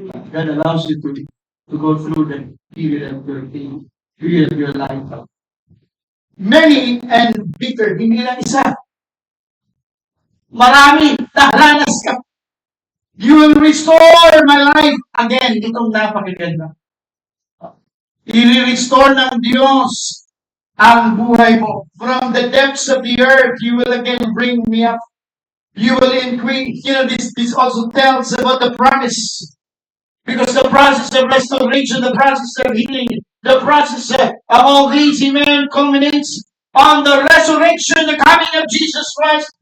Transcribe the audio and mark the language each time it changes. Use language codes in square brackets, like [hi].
[en] God allows you to go through the period of your life. Many and bitter, [tl] hindi lang isa. Marami, nahalanas ka. [en] You will restore my life. [tl] Again, itong napakaganda. I-restore ng Diyos ang buhay mo. [en] From the depths of the earth, you will again bring me up. You will increase. You know, this also tells about the promise. Because the process of restoration, the process of healing, the process of all these, amen, culminates on the resurrection, the coming of Jesus Christ.